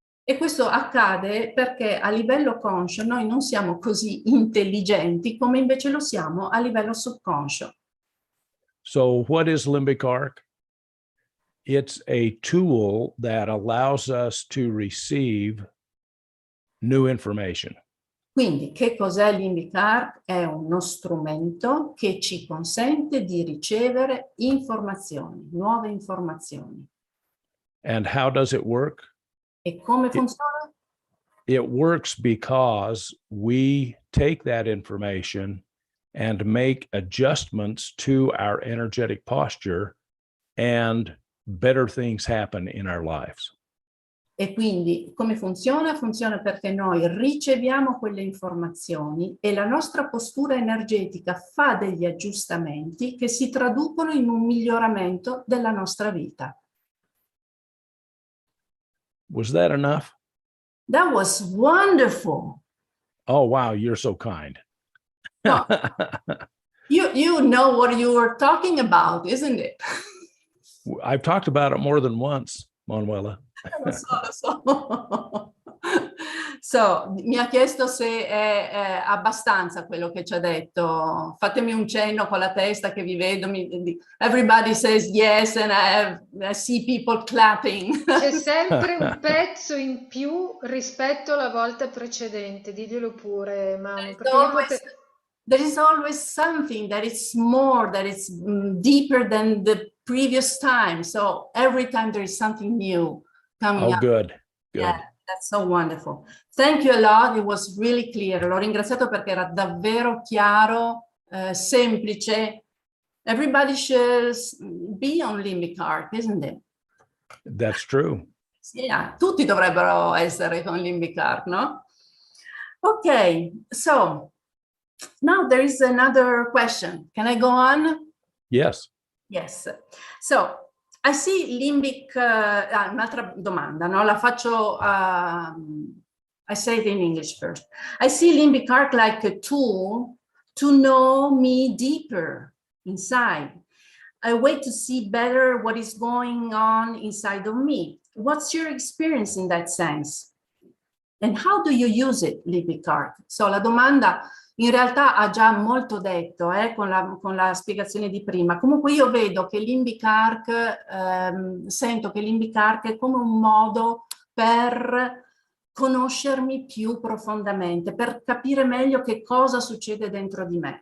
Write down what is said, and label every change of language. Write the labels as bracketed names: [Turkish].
[Italian] E questo accade perché a livello conscio noi non siamo così intelligenti come invece lo siamo a livello subconscio. [English] So what is LimbicArc? It's a tool that allows us to receive new information. [Italian] Quindi che cos'è LimbicArc? È uno strumento che ci consente di ricevere informazioni, nuove informazioni. [English] And how does it work? [Italian] E come funziona? [English] It works because we take that information and make adjustments to our energetic posture, and better things happen in our lives. [Italian] E quindi come funziona? Funziona perché noi riceviamo quelle informazioni e la nostra postura energetica fa degli aggiustamenti che si traducono in un miglioramento della nostra vita. [English] Was that enough? That was wonderful. Oh, wow, you're so kind. No, you know what you were talking about, isn't it? I've talked about it more than once, Manuela. [Italian] Lo so. So, mi ha chiesto se è abbastanza quello che ci ha detto. Fatemi un cenno con la testa che vi vedo. [English] Everybody says yes and I see people clapping. [Italian] C'è sempre un pezzo in più rispetto alla volta precedente, diglielo pure, Manu. [English] There is always something that is more, that is deeper than the previous time. So every time there is something new coming up. Good. Yeah, that's so wonderful. Thank you a lot. It was really clear. [Italian] L'ho ringraziato perché era davvero chiaro, semplice. [English] Everybody should be on LimbicArc, isn't it? That's true. Yeah, [Italian] tutti dovrebbero essere con LimbicArc, no? [English] Okay, so now there is another question. Can I go on? Yes. Yes. So I see limbic, [Italian] un'altra domanda, no? La faccio, [English] I say it in English first. I see LimbicArc like a tool to know me deeper inside. I wait to see better what is going on inside of me. What's your experience in that sense? And how do you use it, LimbicArc? [Italian] So la domanda in realtà ha già molto detto con la spiegazione di prima. Comunque io vedo che LimbicArc, sento che LimbicArc è come un modo per conoscermi più profondamente, per capire meglio che cosa succede dentro di me.